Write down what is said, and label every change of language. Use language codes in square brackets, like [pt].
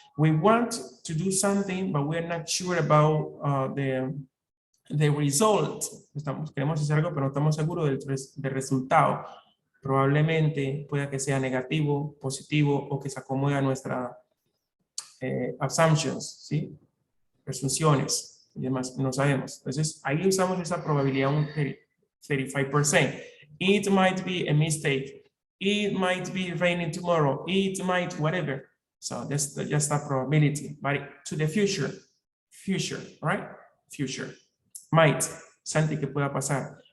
[en] We want to do something, but we're not sure about the result. [es] Queremos hacer algo, pero no estamos seguros del resultado. Probablemente pueda que sea negativo, positivo o que se acomode a nuestra assumptions, ¿sí? presunciones y demás, no sabemos. Entonces, ahí usamos esa probabilidad un 35%. [en] It might be a mistake. It might be raining tomorrow. It might whatever. So that's just a probability. But to the future, right? Future. [es] Might, Santi, que pueda pasar.